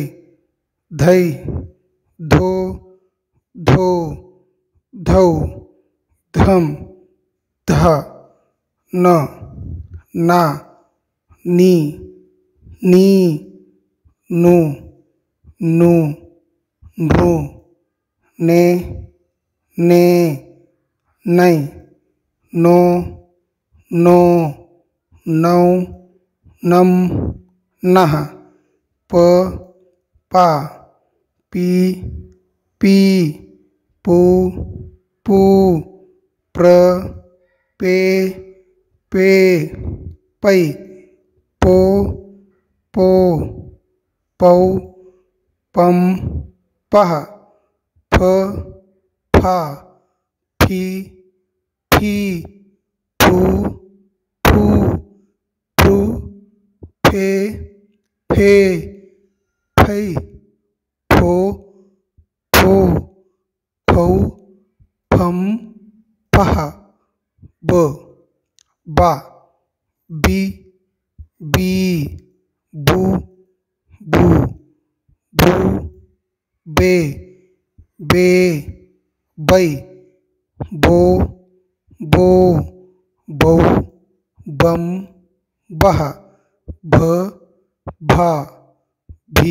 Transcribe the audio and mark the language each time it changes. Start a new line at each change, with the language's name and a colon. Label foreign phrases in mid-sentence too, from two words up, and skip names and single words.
Hindi: धै धो धो धौ धम ध न ना नी नी नु नु नृ ने ने नै नो नो नौ नम नः प पा पी पी पू पू प्र पे पे पै पो पो पौ पम पः फ फा फी फी फू फू फू फे फे फै फो फो फौ फम फः ब बा बी बी बू बू भू बे बे बै बो बो बौ बम बः भ भा भी